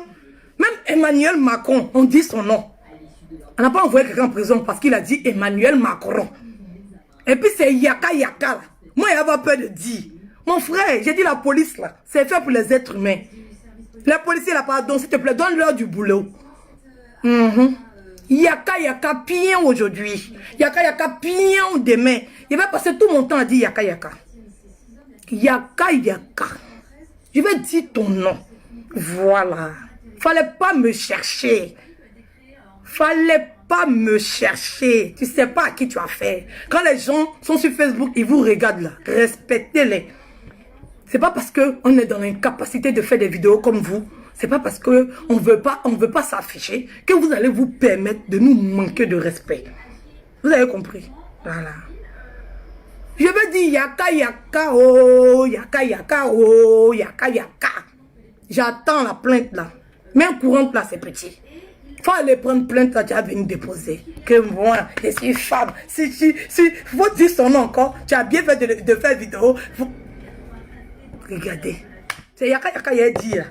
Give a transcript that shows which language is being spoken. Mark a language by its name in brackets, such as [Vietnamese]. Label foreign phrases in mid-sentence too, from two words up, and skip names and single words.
[French] Même Emmanuel Macron, on dit son nom. On n'a pas envoyé quelqu'un en prison parce qu'il a dit Emmanuel Macron. Et puis c'est Yaka Yaka là. Moi il a pas peur de dire. Mon frère, j'ai dit la police là, c'est fait pour les êtres humains. Les policiers là, pardon, s'il te plaît, donne-leur du boulot. Yaka Yaka pion aujourd'hui. Yaka Yaka pion demain. Je vais passer tout mon temps à dire Yaka Yaka. Yaka Yaka. Je vais dire ton nom. Voilà. Fallait pas me chercher. Fallait pas me chercher. Tu sais pas à qui tu as fait. Quand les gens sont sur Facebook, ils vous regardent là. Respectez-les. C'est pas parce qu'on est dans l'incapacité de faire des vidéos comme vous. C'est pas parce qu'on ne veut pas s'afficher que vous allez vous permettre de nous manquer de respect. Vous avez compris? Voilà. Je veux dire yaka yaka oh, yaka yaka oh, yaka yaka. J'attends la plainte là. Même courante là, c'est petit. Faut aller prendre plainte là, tu vas venir déposer. Que moi, je suis femme. Si, faut dire son nom encore. Tu as bien fait de faire vidéo. Regardez. C'est yaka yaka, il y a dit là.